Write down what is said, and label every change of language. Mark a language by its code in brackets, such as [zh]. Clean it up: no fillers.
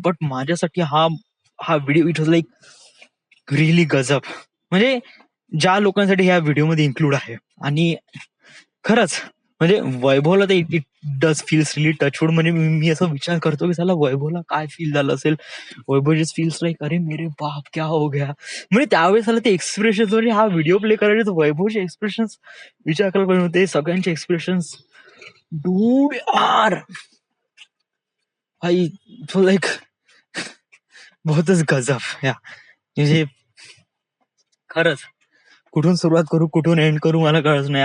[mr] But माझ्यासाठी हा video [en] it was like really [mr] गजब. म्हणजे ज्या लोकांसाठी ह्या व्हिडिओमध्ये इन्क्लूड आहे आणि खरंच म्हणजे वैभवला तर [en] It does feels really touch wood. [mr] म्हणजे मी असं विचार करतो की त्याला वैभवला काय फील झालं असेल. [hi] वैभव [en] just feels like [hi] अरे मेरे बाप क्या हो गया. [mr] म्हणजे त्यावेळेस त्याला ते एक्सप्रेशन, म्हणजे हा व्हिडिओ प्ले करायचे वैभवचे एक्सप्रेशन विचार करायला पाहिजे होते. सगळ्यांचे एक्सप्रेशन डूड आर भाई लाईक बहुतच गजब. या म्हणजे खरंच कुठून सुरुवात करू कुठून एंड करू मला कळत नाही.